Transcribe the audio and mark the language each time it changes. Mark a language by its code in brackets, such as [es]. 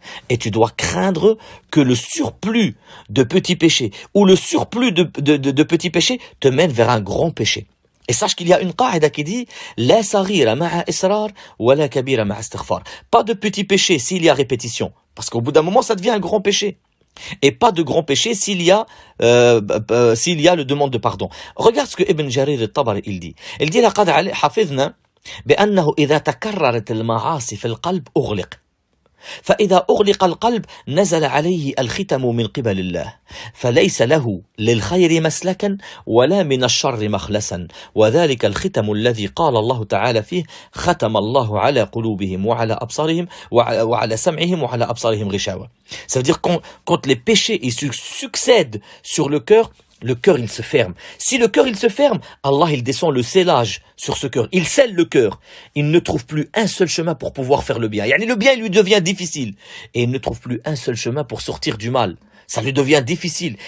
[fr] Et tu dois craindre que le surplus de petits péchés ou le surplus de petits péchés te mène vers un grand péché. Et sache qu'il y a une qaïda qui dit [ar] La saghira ma'a israr wa la kabira ma'a istighfar. [fr] Pas de petits péchés s'il y a répétition, parce qu'au bout d'un moment ça devient un grand péché. Et pas de grand péché s'il y a le demande de pardon. Regarde ce que Ibn Jarir al-Tabari il dit. Il dit [ar] لقد حفظنا بأنه إذا تكررت المعاصي في القلب أغلق. فإذا أغلق القلب نزل عليه الختم من قبل الله فليس له للخير مسلكا ولا من الشر مخلصا وذلك الختم الذي قال الله تعالى فيه ختم الله على قلوبهم وعلى أبصارهم وعلى سمعهم وعلى أبصارهم غشاوة. [fr] Ça veut dire quand les péchés ils succèdent sur le cœur il se ferme. Si le cœur il se ferme, Allah il descend le scellage sur ce cœur. Il scelle le cœur. Il ne trouve plus un seul chemin pour pouvoir faire le bien. Le bien il lui devient difficile. Et il ne trouve plus un seul chemin pour sortir du mal. Ça lui devient difficile.